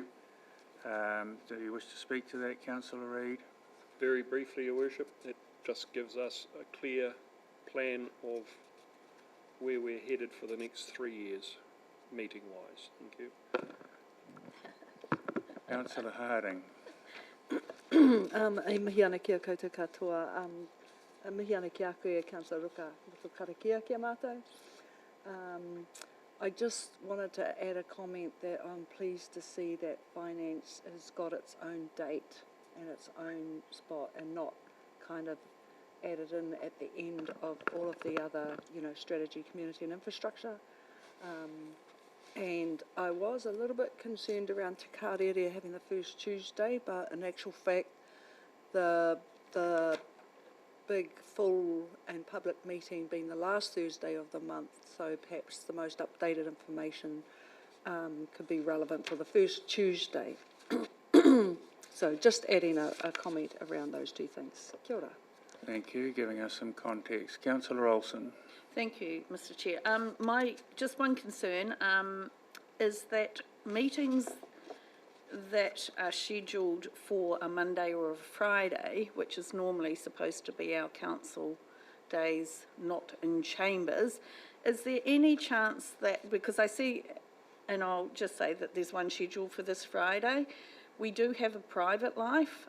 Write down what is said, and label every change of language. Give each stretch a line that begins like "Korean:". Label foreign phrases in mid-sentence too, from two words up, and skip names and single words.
English: Do you wish to speak to that, Councillor Reid? Very briefly, Your Worship, it just gives us a clear plan of where we're headed for the next 3 years, meeting-wise. Thank you. Councillor Harding.
Māori: E mihi ana kia koutou katoa. E mihi ana ki a koe e Councillor Ruka with karakia kia mātou.
English: I just wanted to add a comment that I'm pleased to see that finance has got its own date and its own spot and not kind of added in at the end of all of the other, strategy, community and infrastructure. And I was a little bit concerned around Te Kārerea having the first Tuesday, but in actual fact, the big full and public meeting being the last Thursday of the month, so perhaps the most updated information could be relevant for the first Tuesday. So just adding a comment around those two things.
Māori: Kia ora.
English: Thank you, giving us some context. Councillor Olsen. Thank you, Mr. Chair. My just one concern is that meetings that are scheduled for a Monday or a Friday, which is normally supposed to be our council days, not in chambers, is there any chance that, because I see, and I'll just say that there's one scheduled for this Friday, we do have a private life.